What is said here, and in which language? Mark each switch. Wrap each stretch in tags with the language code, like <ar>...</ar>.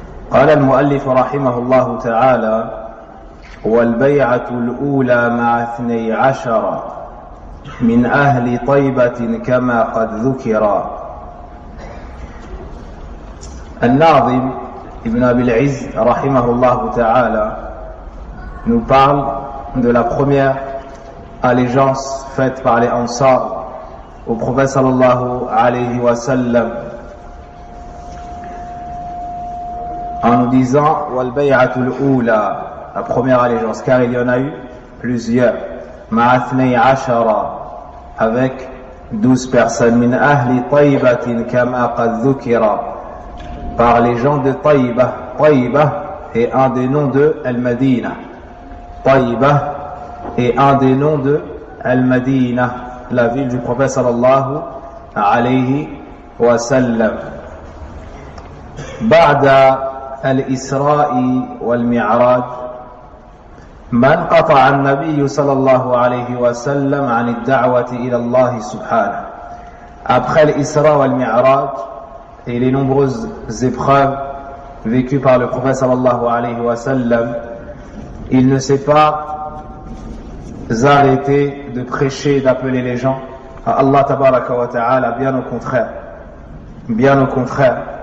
<ar>قال المؤلف رحمه الله تعالى: والبيعة الأولى مع 12 من أهل طيبة كما قد ذكر.</ar> <fr>الناظم Ibn Abil Izz rahimahullah ta'ala nous parle de la première allégeance faite par les Ansar au prophète sallallahu alayhi wa sallam en nous disant</fr> <ar>wal bay'atul ula,</ar> <fr>la première allégeance, car il y en a eu plusieurs,</fr> <ar>ma'a</ar> <fr>12 avec 12 personnes,</fr> <ar>min ahli taybatin kama qad dhukira,</ar> <fr>par les gens de Taïba. Taïba est un des noms de Al-Madina. Taïba est un des noms de Al-Madina, la ville du prophète sallallahu alayhi wa sallam.</fr> <ar>بعد الإسراء والمعراج ما انقطع النبي صلى الله عليه وسلم عن الدعوة إلى الله سبحانه.</ar> <fr>Après l'Isra wal-Mi'raj et les nombreuses épreuves vécues par le prophète sallallahu alayhi wa sallam, il ne s'est pas arrêté de prêcher, d'appeler les gens à Allah tabaraka wa ta'ala, bien au contraire. Bien au contraire.</fr>